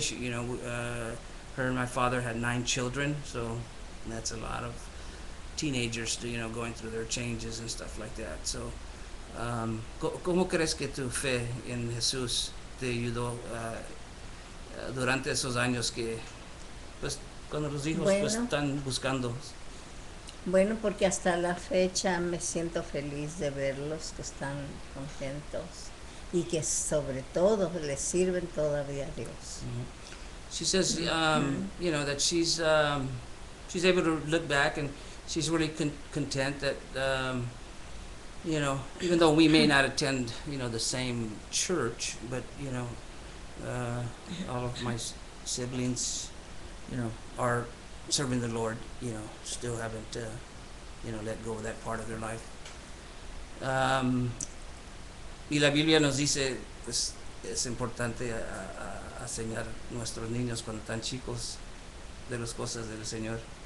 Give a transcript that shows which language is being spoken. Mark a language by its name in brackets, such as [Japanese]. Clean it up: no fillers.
[English] She, her and my father had 9 children, so that's a lot of teenagers, going through their changes and stuff like that. So [Spanish] ¿Cómo crees que tu fe en Jesús te ayudó durante esos años que, pues, cuando los hijos pues Bueno, están buscando? bueno, porque hasta la fecha me siento feliz de verlos que están contentos y que sobre todo les sirven todavía a Dios. [English] She says, you know, that she's able to look back and she's really content that, you know, even though we may not attend, you know, the same church, but, you know, all of my siblings, you know, are serving the Lord, you know, still haven't, you know, let go of that part of their life. [Spanish] Y la Biblia nos dice, pues, es importante a enseñar a nuestros niños cuando están chicos de las cosas del Señor.